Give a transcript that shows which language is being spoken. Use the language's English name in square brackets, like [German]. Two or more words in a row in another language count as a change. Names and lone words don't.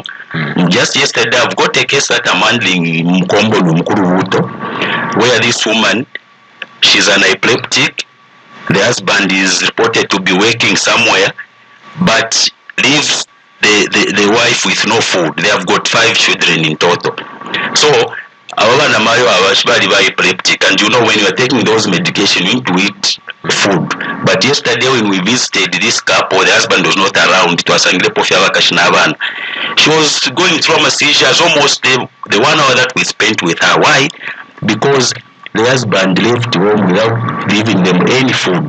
[English] Just yesterday, I've got a case that I'm handling in Mkombo Mkuruvuto, where this woman, she's an epileptic. The husband is reported to be working somewhere, but lives the wife with no food. They have got 5 children in total. So [Bemba] abana mayo abashibali ba [English] epileptic, and you know when you are taking those medication you need to eat food. But yesterday when we visited this couple, the husband was not around. It was she was going through a seizures almost the 1 hour that we spent with her. Why? Because the husband left home without giving them any food.